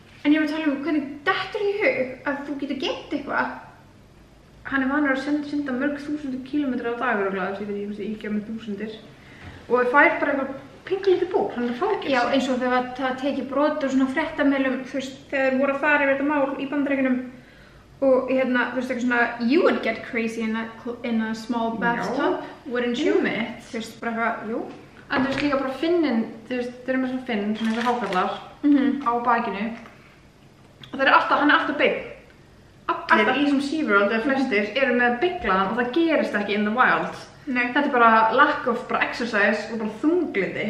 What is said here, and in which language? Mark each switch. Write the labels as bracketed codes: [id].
[is] En ég var að tala hvernig dettur í hug að þú getur geimt eitthvað. Hann vanur að synda mörg þúsundir kílómetra á dag, örugglega, ég veit ekki með þúsundir. Og það fær bara eitthvað pinglítið búr, hann er fangins. Já, eins og þegar það tekið brot og svona fréttameilum, þú veist, þegar þeir voru að fara yfir þetta mál í Bandaríkjunum. Og þú veist eitthvað svona, [en] you would get crazy in a small bathtub, wouldn't you? [is] Þú veist, bara eitthvað, jú. En þú veist líka bara finnin, þú veist, þeir eru með svona finn, svona eitthvað hákarlar á bakinu. Og hann er alltaf beinn. Allir í þessum SeaWorld, eða flestir, eru með beyglaðan og það gerist ekki [en] in the wild. [is] Nei. Þetta bara [en] lack of exercise [is] og bara þunglyndi.